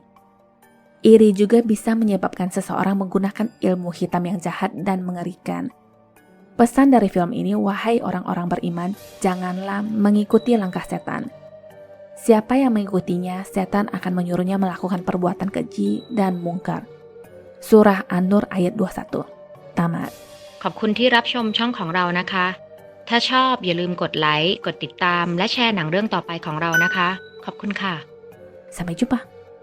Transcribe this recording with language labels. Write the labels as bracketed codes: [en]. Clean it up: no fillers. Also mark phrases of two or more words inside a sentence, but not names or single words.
[id] Iri juga bisa menyebabkan seseorang menggunakan ilmu hitam yang jahat dan mengerikan. Pesan dari film ini, wahai orang-orang beriman, janganlah mengikuti langkah setan. Siapa yang mengikutinya, setan akan menyuruhnya melakukan perbuatan keji dan mungkar. Surah An-Nur ayat 21. Tamat. [th] ขอบคุณที่รับชมช่องของเรานะคะ ถ้าชอบอย่าลืมกดไลค์ กดติดตาม และแชร์หนังเรื่องต่อไปของเรานะคะ ขอบคุณค่ะ [id] Sampai jumpa.